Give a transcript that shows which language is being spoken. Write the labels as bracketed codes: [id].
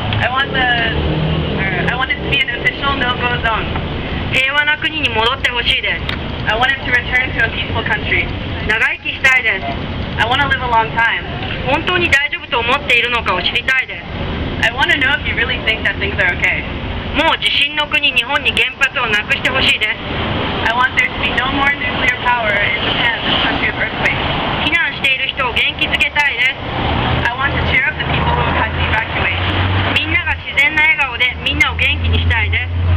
[en] I want it to be an official no-go zone. [ja] 平和な国に戻ってほしいです。 [en] I want it to return to a peaceful country. [ja] 長生きしたいです。 [en] I want to live a long time. [ja] 本当に大丈夫と思っているのかを知りたいです。 [en] I want to know if you really think that things are okay. [ja] もう地震の国日本に原発をなくしてほしいです。 [en] I want there to be no more nuclear power in Japan, this country of earthquakes. [ja] 避難している人を元気づけたいです。 [en] I want to cheer up the people who have had to evacuate. [ja] みんなが自然な笑顔でみんなを元気にしたいです。